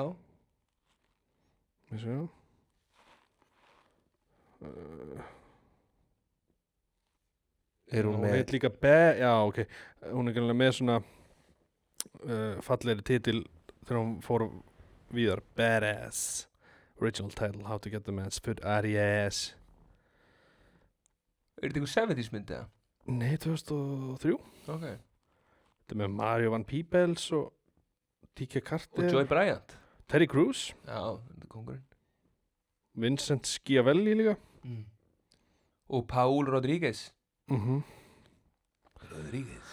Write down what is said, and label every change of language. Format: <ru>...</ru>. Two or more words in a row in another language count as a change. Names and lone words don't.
<is>Veist já. Er hún með... Hún heit líka já, ok. Hún er greinlega með svona fallegri titil þegar hún fór víðar. Badass.</is> <en>Original title, How to Get the Man's Foot Aries.</en> <is>Er þetta einhver 70s mynd eða? Nei, 2003. Ok. Þetta er með Mario Van Peebles og D.K. Carter. Og Joy Bryant. Terry Crews. Já, þetta er kongurinn. Vincent Schiavelli líka. Og Paul Rodriguez. Rodriguez.</is>